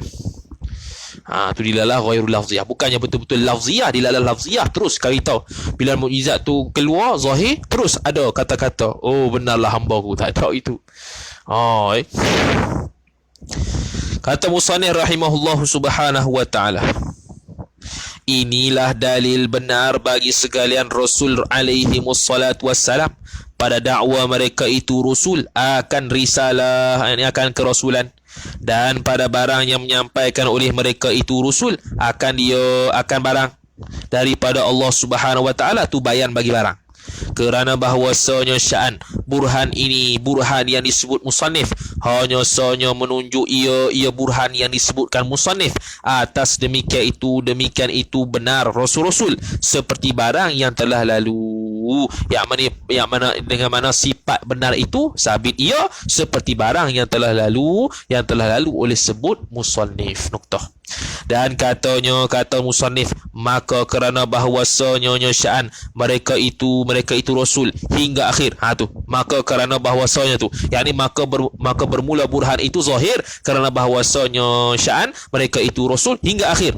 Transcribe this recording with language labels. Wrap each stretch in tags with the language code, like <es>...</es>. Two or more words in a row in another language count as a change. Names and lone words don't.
<ms>Tu</ms> <ar>دلالة غير لفظية.</ar> <ms>Bukannya betul-betul lafziyah,</ms> <ar>دلالة لفظية.</ar> <ms>Terus kali tahu bila mukjizat tu keluar zahir, terus ada kata-kata, benarlah hamba-Ku. Tak tahu itu. Kata musannif</ms> <ar>رحمه الله سبحانه وتعالى,</ar> <ms>inilah dalil benar bagi sekalian Rasul</ms> <ar>عليهم الصلاة والسلام</ar> <ms>pada dakwa mereka itu Rasul akan risalah, akan kerasulan, dan pada barang yang menyampaikan oleh mereka itu Rasul akan barang daripada Allah</ms> <ar>سبحانه وتعالى,</ar> <ms>tu bayan bagi barang. kerana bahawasanya sya'an burhan ini, burhan yang disebut musannif, hanya sahaja menunjuk ia burhan yang disebutkan musannif atas demikian itu benar rasul-rasul seperti barang yang telah lalu, yang mana dengan mana sifat benar itu sabit ia seperti barang yang telah lalu oleh sebut musannif. Nuktah. Dan kata musannif, maka kerana bahawasanya sya'an mereka itu rasul hingga akhir. Tu maka kerana bahawasanya tu, yakni maka bermula burhan itu zahir kerana bahawasanya sya'an mereka itu rasul hingga akhir.</ms>